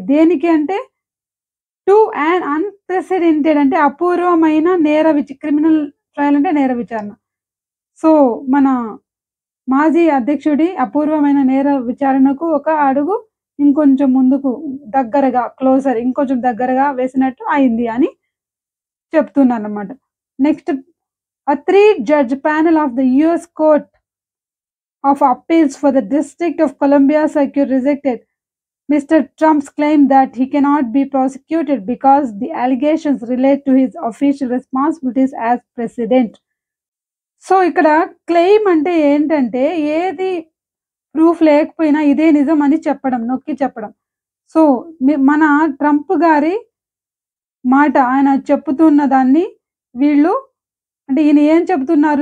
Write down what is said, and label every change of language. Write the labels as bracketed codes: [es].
[te] దేనికి అంటే [en] to an unprecedented [te] అంటే అపూర్వమైన క్రిమినల్ ట్రయల్ అంటే నేర విచారణ. సో, మన మాజీ అధ్యక్షుడి అపూర్వమైన నేర విచారణకు ఒక అడుగు ఇంకొంచెం ముందుకు దగ్గరగా ఇంకొంచెం దగ్గరగా వేసినట్టు అయింది అని చెప్తున్నారన్నమాట. [en] Next a 3 judge panel of the US Court of Appeals for the District of Columbia Circuit rejected Mr. Trump's claim that he cannot be prosecuted because the allegations relate to his official responsibilities as president. [te] So, ఇక్కడ claim అంటే ఏంటంటే ఏది proof లేకపోయినా ఇదే నిజం అని చెప్పడం, నొక్కి చెప్పడం. సో, మన ట్రంప్ గారి మాట ఆయన చెప్పుతున్న దాన్ని వీళ్ళు అంటే ఈయన ఏం చెప్తున్నారు?